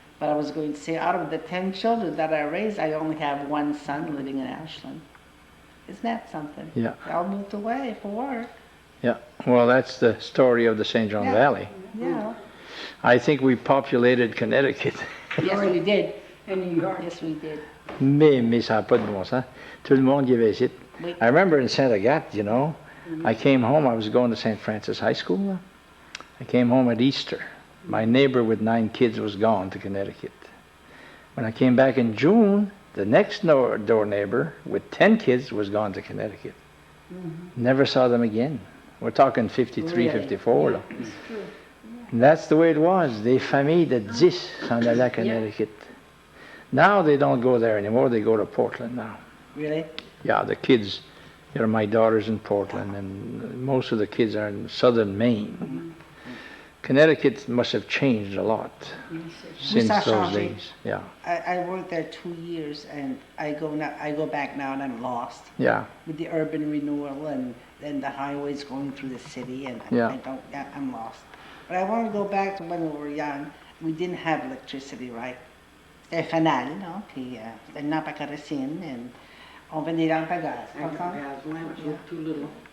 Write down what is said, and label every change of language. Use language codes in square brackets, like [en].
[en] But I was going to say, out of the 10 children that I raised, I only have one son living in Ashland. Isn't that something? Yeah. They all moved away for work. Yeah, well, that's the story of the St. John Yeah. Valley. Yeah. I think we populated Connecticut. Yes, we did. In New York. Yes, we did. [fr] Mais ça n'a pas de bon sens. Tout le monde y avait ici. Oui. [en] I remember in Saint Agathe, you know, I came home, I was going to St. Francis High School. I came home at Easter. My neighbor with 9 kids was gone to Connecticut. When I came back in June, the next door neighbor with 10 kids was gone to Connecticut. Never saw them again. We're talking 53, 54. Là. And that's the way it was. [fr] Des familles de 10 s'en allaient à Connecticut. [en] Now they don't go there anymore. They go to Portland now. Really? Yeah, the kids, my daughter's in Portland, and most of the kids are in southern Maine. Connecticut must have changed a lot since [fr] ça a [en] those [fr] changé. [en] days. Yeah, I worked there 2 years, and I go back now, and I'm lost yeah, with the urban renewal and the highways going through the city, and Yeah. I'm lost. But I want to go back to when we were young. We didn't have electricity, right? [fr] C'était fanal, non? Puis c'était une lampe à kérosène, and on venait des lampes à gaz. [en] I got gas lamps, you're too little.